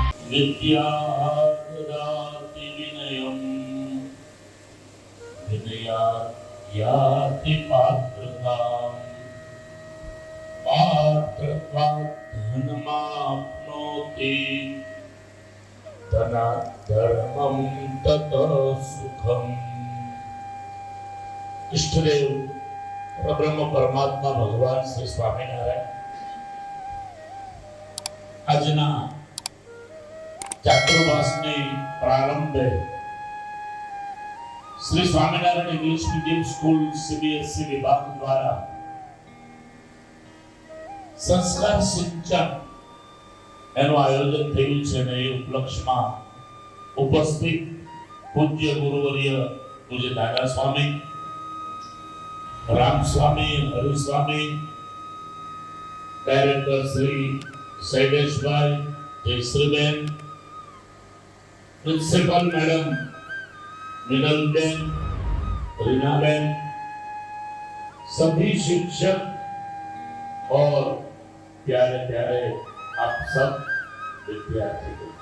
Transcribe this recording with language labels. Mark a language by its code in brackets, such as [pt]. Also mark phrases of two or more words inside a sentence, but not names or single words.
[sa] विद्या ददाति विनयम् विनयात् याति पात्रताम् पात्रत्वात् धनमाप्नोति धनात् धर्मं ततः सुखम्। [gu] इष्टदेव परब्रह्म परमात्मा भगवान श्री स्वामीनारायण આજના ચાતુર્માસની પ્રારંભે શ્રી સ્વામિનારાયણ ઇંગ્લિશ મીડિયમ સ્કૂલ સીબીએસઈ વિભાગ દ્વારા સંસ્કાર સિંચન એનું આયોજન થયું છે અને એ ઉપલક્ષમાં ઉપસ્થિત પૂજ્ય ગુરુવર્ય પૂજ્ય દાદા સ્વામી, રામ સ્વામી, હરિ સ્વામી, ડાયરેક્ટર શ્રી [hi] शैलेश भाई, जयश्रीबेन, [en] principal madam [hi] मिनलबेन, रीनाबेन, सभी शिक्षक और प्यारे प्यारे आप सब विद्यार्थी।